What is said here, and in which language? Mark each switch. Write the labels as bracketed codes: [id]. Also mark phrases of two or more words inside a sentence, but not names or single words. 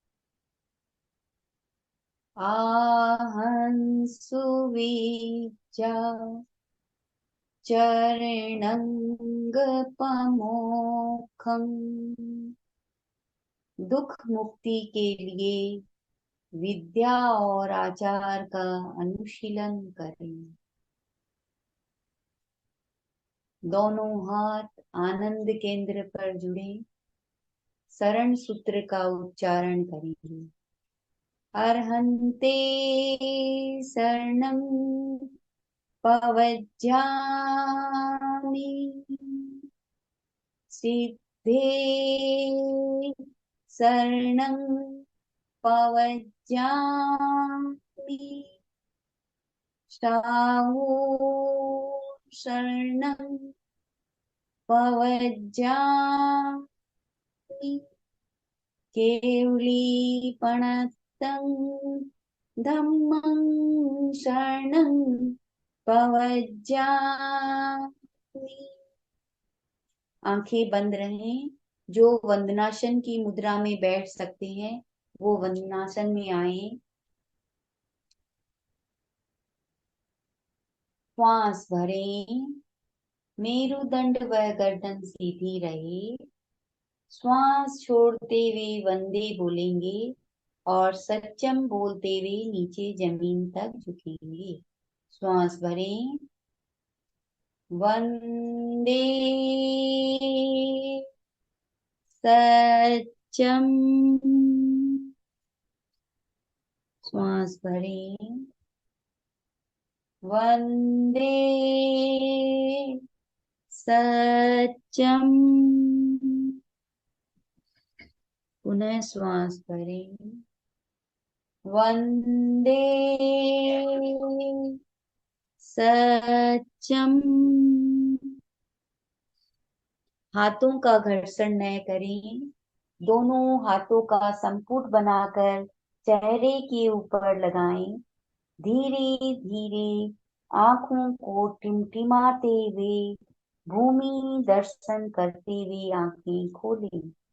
[pra] आहं सुविचा चरणंगपमोक्षं [hi] दुख मुक्ति के लिए विद्या और आचार का अनुशीलन करें। दोनों हाथ आनंद केंद्र पर जुड़े शरण सूत्र का उच्चारण करेंगे। [pra] अर्हन्ते शरणं पवज्जामि शरणं पवज्जामि साहू शरणं पवज्जामि केवलीपणतं धम्मं शरणं पवज्जामि। [hi] आंखें बंद रहें। जो वंदनासन की मुद्रा में बैठ सकते हैं वो वंदनासन में आए। श्वास भरें, मेरुदंड व गर्दन सीधी रहे। श्वास छोड़ते हुए वंदे बोलेंगे और सत्यम बोलते हुए नीचे जमीन तक झुकेंगे। श्वास भरें, [sa] वंदे सत्यम। [hi] श्वास भरें, [sa] वंदे सत्यम। [hi] पुनः श्वास भरें, [sa] वंदे सत्यम। [hi] हाथों का घर्षण न करें। दोनों हाथों का संपुट बनाकर चेहरे के ऊपर लगाएं। धीरे धीरे आंखों को टिमटिमाते हुए भूमि दर्शन करते हुए आंखें खोलें।